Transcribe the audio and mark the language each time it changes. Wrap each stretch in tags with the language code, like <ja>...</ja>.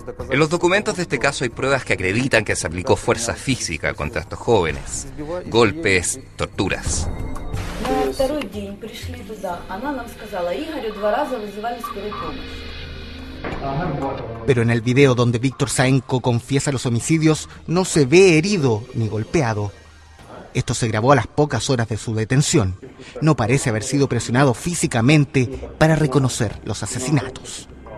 <es>En los documentos de este caso hay pruebas que acreditan que se aplicó fuerza física contra estos jóvenes, golpes, torturas.</es> <ru>На второй день пришли туда, она нам сказала, Игорю 2 раза вызывали скорую помощь.</ru> <es>Pero en el video donde Víctor Saenko confiesa los homicidios, no se ve herido ni golpeado. Esto se grabó a las pocas horas de su detención. No parece haber sido presionado físicamente para reconocer los asesinatos.</es>